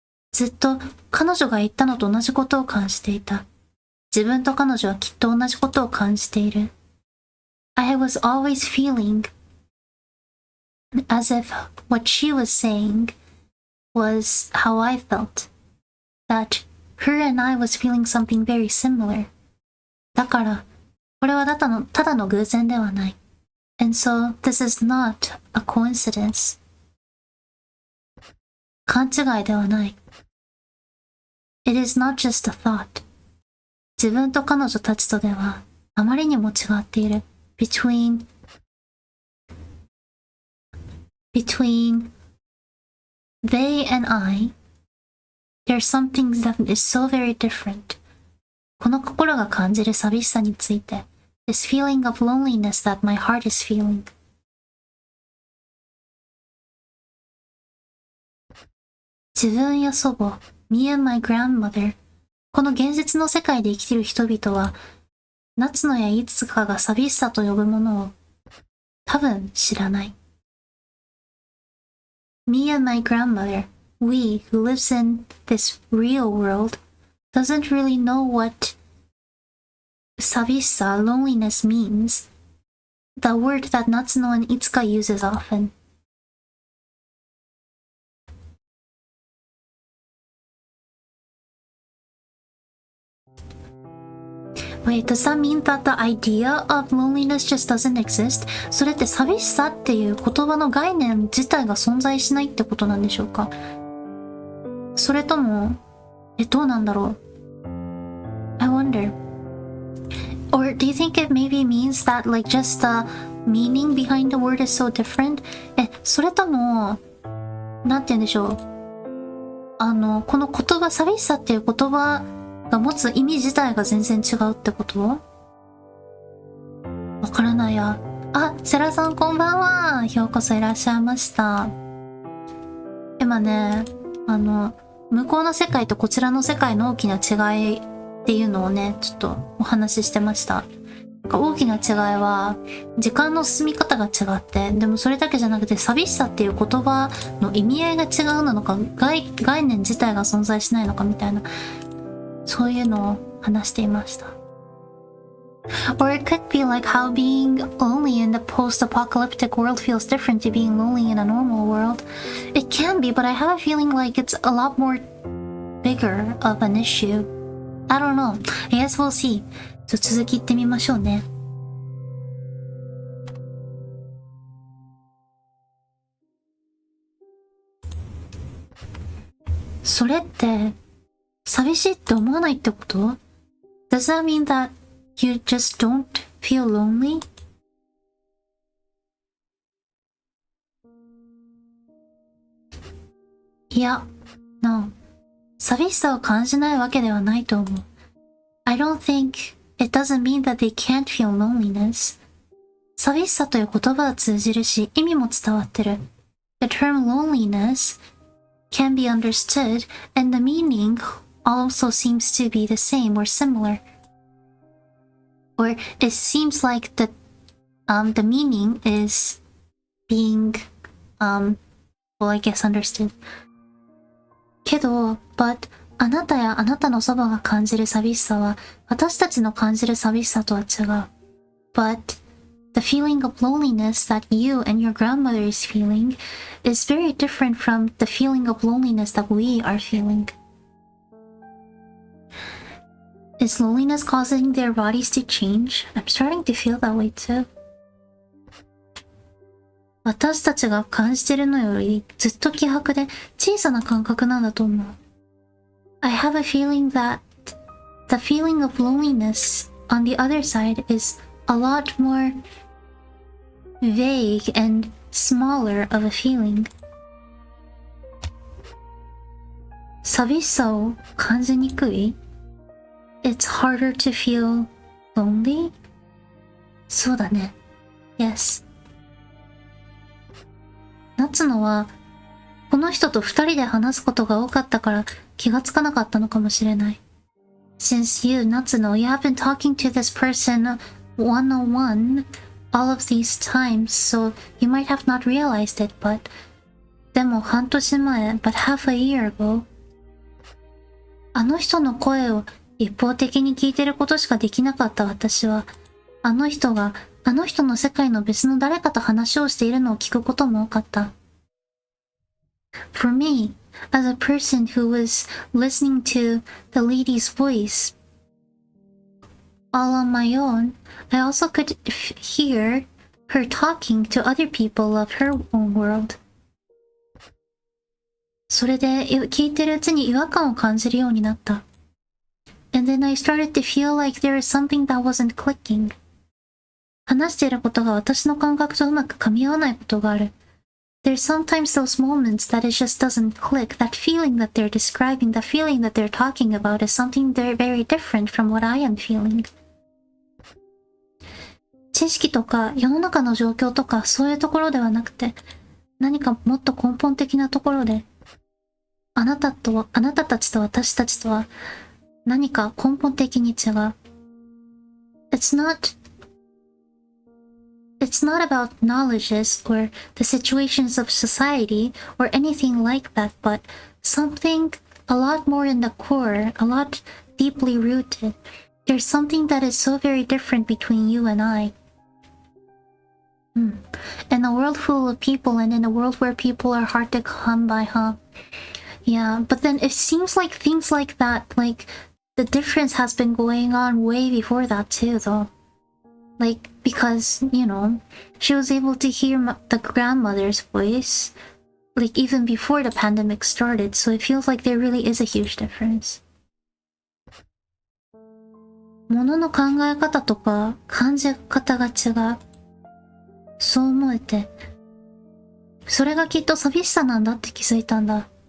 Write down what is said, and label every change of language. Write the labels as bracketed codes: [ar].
[ja] ずっと彼女が言ったのと同じことを感じていた自分と彼女はきっと同じことを感じている [en] I was always feeling as if what she was saying was how I felt that her and I was feeling something very similar. [ja] だから、これはただの偶然ではない。 [en] And so, this is not a coincidence. [ja] 勘違いではない。 [en] It is not just a thought. [ja] 自分と彼女たちとでは、あまりにも違っている。 [en] Between they and I,There's something that is so very different. [ja] この心が感じる寂しさについて [en] This feeling of loneliness that my heart is feeling. [ja] 自分や祖母、 [en] me and my grandmother。 [ja] この現実の世界で生きている人々は、夏野やいつかが寂しさと呼ぶものを多分知らない。 [en] Me and my grandmother, we who lives in this real world, doesn't really know what 寂しさ loneliness means, the word that Natsuno and Itsuka uses often. Wait, does that mean that the idea of loneliness just doesn't exist? [ja] それって寂しさっていう言葉の概念自体が存在しないってことなんでしょうか？それとも、どうなんだろう？ [en] I wonder. Or do you think it maybe means that like just the meaning behind the word is so different? [ja] それとも、なんて言うんでしょう。この言葉、寂しさっていう言葉が持つ意味自体が全然違うってこと？わからないや。あ、セラさんこんばんは。ようこそいらっしゃいました。今ね、向こうの世界とこちらの世界の大きな違いっていうのをね、ちょっとお話ししてました。大きな違いは、時間の進み方が違って、でもそれだけじゃなくて、寂しさっていう言葉の意味合いが違うのか、概念自体が存在しないのかみたいな、そういうのを話していました。 [en] Or it could be like how being lonely in the post-apocalyptic world feels different to being lonely in a normal world. It can be, but I have a feeling like it's a lot more bigger of an issue. I don't know. I guess we'll see. [ja] 続き言ってみましょうね。それって、寂しいって思わないってこと？ [en] Does that mean that you just don't feel lonely? [ja] いや、 [en] no. [ja] 寂しさを感じないわけではないと思う。 [en] I don't think it doesn't mean that they can't feel loneliness. [ja] 寂しさという言葉は通じるし、意味も伝わってる。 [en] The term loneliness can be understood, and the meaning also seems to be the same or similar. Or it seems like the meaning is being, well, I guess understood. [ja] けど、but あなたやあなたのそばが感じる寂しさは、私たちの感じる寂しさとは違う。 [en] But the feeling of loneliness that you and your grandmother is feeling is very different from the feeling of loneliness that we are feeling. Is loneliness causing their bodies to change? I'm starting to feel that way too. [ja] 私たちが感じてるのよりずっと希薄で小さな感覚なんだと思う。 [en] I have a feeling that the feeling of loneliness on the other side is a lot more vague and smaller of a feeling. [ja] 寂しさを感じにくい？ [en] It's harder to feel lonely? [ja] そうだね。 [en] Yes. [ja] 夏野はこの人と二人で話すことが多かったから気がつかなかったのかもしれない。 [en] Since you, Natsuno, you have been talking to this person one-on-one all of these times, so you might have not realized it, but [ja] でも半年前 [en] but half a year ago [ja] あの人の声を一方的に聞いてることしかできなかった私はあの人があの人の世界の別の誰かと話をしているのを聞くことも多かった。 [en] For me, as a person who was listening to the lady's voice all on my own, I also could hear her talking to other people of her own world. [ja] それで聞いてるうちに違和感を感じるようになった。 [en] And then I started to feel like there is something that wasn't clicking. [ja] 話していることが私の感覚とうまく噛み合わないことがある。 [en] There's sometimes those moments that it just doesn't click. That feeling that they're describing, the feeling that they're talking about is something very different from what I am feeling. [ja] 知識とか世の中の状況とかそういうところではなくて、何かもっと根本的なところで、あなたたちと私たちとは何か根本的に違う。 [en] It's not about knowledges or the situations of society or anything like that, but something a lot more in the core, a lot deeply rooted. There's something that is so very different between you and I. In a world full of people and in a world where people are hard to come by, huh? Yeah, but then it seems like things like that, like the difference has been going on way before that too, though. Like, because, you know, she was able to hear the grandmother's voice, like, even before the pandemic started, so it feels like there really is a huge difference. [ja] 物の考え方とか感じ方が違う。そう思えて、それがきっと寂しさなんだって気づいたんだ。